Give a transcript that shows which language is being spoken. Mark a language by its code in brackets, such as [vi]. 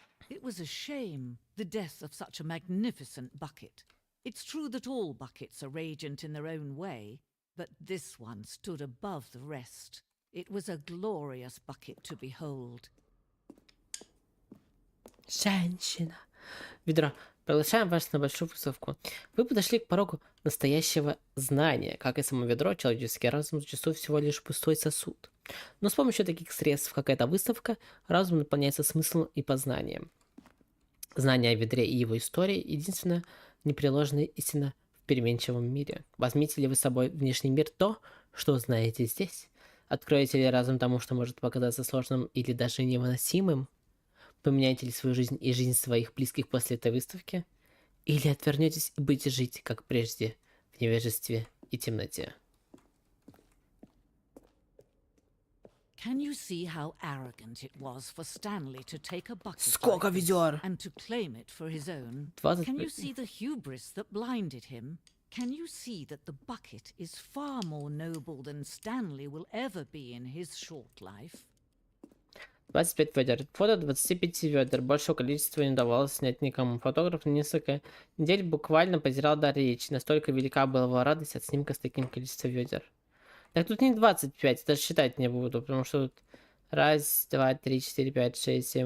[en] It was a shame, the death of such a magnificent bucket. It's true that all buckets are radiant in their own way, but this one stood above the rest. It was a glorious bucket to behold. [ru] Женщина. Ведро. Приглашаем вас на большую выставку. Вы подошли к порогу настоящего знания. Как и само ведро, человеческий разум зачастую всего лишь пустой сосуд. Но с помощью таких средств, как эта выставка, разум наполняется смыслом и познанием. Знание о ведре и его истории — единственная непреложная истина в переменчивом мире. Возьмите ли вы с собой внешний мир то, что узнаете здесь? Откроете ли разум тому, что может показаться сложным или даже невыносимым? Поменяете ли свою жизнь и жизнь своих близких после этой выставки? Или отвернетесь и будете жить, как прежде, в невежестве и темноте? [en] Can you see how arrogant it was for Stanley to take a bucket [ru] Сколько [en] like this [ru] ведер? [en] and to claim it for his own? [ru] 20. [en] Can you see the hubris that blinded him? Can you see that the bucket is far more noble than Stanley will ever be in his short life? [ru] 25 ведер. Фото 25 ведер. Большего количества не удавалось снять никому. Фотограф на несколько недель буквально потерял дар речи. Настолько велика была его радость от снимка с таким количеством ведер. Так тут не 25, даже считать не буду, потому что тут раз, два, три, четыре, пять, шесть, семь.